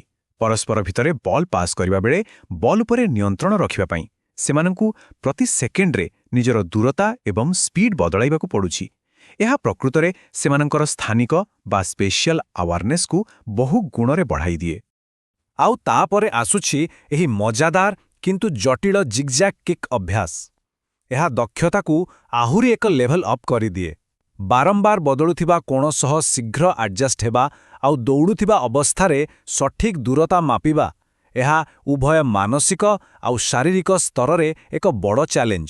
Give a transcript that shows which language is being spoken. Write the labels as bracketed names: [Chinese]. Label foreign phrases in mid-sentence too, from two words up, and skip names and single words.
[Odia] ପରସ୍ପର ଭିତରେ [English] ball pass [Odia] କରିବା ବେଳେ ବଲ୍ ଉପରେ ନିୟନ୍ତ୍ରଣ ରଖିବା ପାଇଁ ସେମାନଙ୍କୁ ପ୍ରତି ସେକେଣ୍ଡ ରେ ନିଜର ଦୂରତା ଏବଂ ସ୍ପିଡ୍ ବଦଳାଇବାକୁ ପଡୁଛି। ଏହା ପ୍ରକୃତରେ ସେମାନଙ୍କର ସ୍ଥାନିକ ବା [English] spatial awareness [Odia] କୁ ବହୁ ଗୁଣରେ ବଢ଼ାଇ ଦିଏ। ଆଉ ତାପରେ ଆସୁଛି ଏହି ମଜାଦାର କିନ୍ତୁ ଜଟିଳ ଜିଗ୍‌ଜ୍ୟାଗ୍ କିକ୍ ଅଭ୍ୟାସ। ଏହା ଦକ୍ଷତାକୁ ଆହୁରି ଏକ [English] level up [Odia] କରିଦିଏ। ବାରମ୍ବାର ବଦଳୁଥିବା କୋଣ ସହ ଶୀଘ୍ର ଆଡଜଷ୍ଟ ହେବା ଆଉ ଦୌଡ଼ୁଥିବା ଅବସ୍ଥାରେ ସଠିକ୍ ଦୂରତା ମାପିବା, ଏହା ଉଭୟ ମାନସିକ ଆଉ ଶାରୀରିକ ସ୍ତରରେ ଏକ ବଡ଼ ଚ୍ୟାଲେଞ୍ଜ।